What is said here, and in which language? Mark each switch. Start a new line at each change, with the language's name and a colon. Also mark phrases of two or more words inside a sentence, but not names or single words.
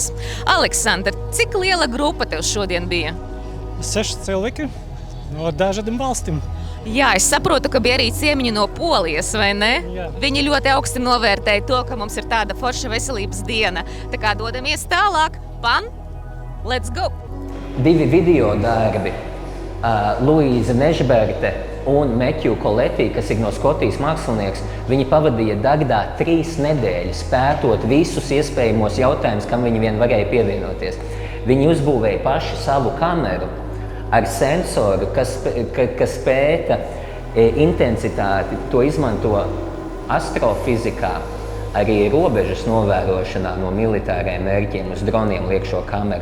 Latvian: Aleksandr, cik liela grupa tev šodien bija? 6 cilvēki no dažādiem valstīm. Jā, es saprotu, ka bija arī ciemiņi no Polijas, vai ne? Jā. Viņi ļoti augsti novērtēja to, ka mums ir tāda forša veselības diena. Tā kā dodamies tālāk.
English: Pan, let's go!
Latvian: 2 video darbi. Luīza Nežberte un Meķu Koletī, kas ir no Skotijas mākslinieks, viņi pavadīja Dagdā 3 nedēļas, pētot visus iespējamos jautājumus, kam viņi vien varēja pievienoties. Viņi uzbūvēja paši savu kameru ar sensoru, kas pēta intensitāti, to izmanto astrofizikā, arī robežas novērošanā no militāriem mērķiem uz droniem liek šo kameru.